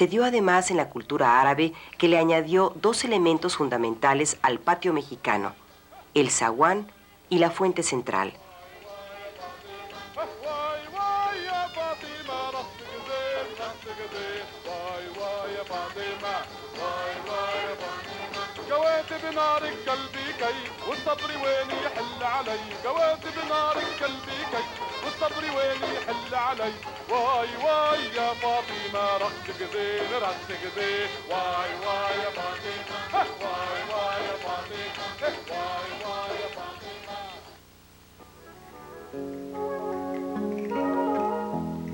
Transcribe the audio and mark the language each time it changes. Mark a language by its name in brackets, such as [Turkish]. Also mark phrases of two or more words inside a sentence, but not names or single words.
[Spanish] dio además en la cultura árabe, que le añadió 2 elementos fundamentales al patio mexicano, el zaguán y la fuente central. [Arabic] بنارك قلبي كي والصبر وين يحل علي جواد بنارك قلبي كي والصبر وين يحل علي واي واي يا فاطمة رقصك زين رقصك زين واي واي يا فاطمة واي واي يا فاطمة واي واي يا فاطمة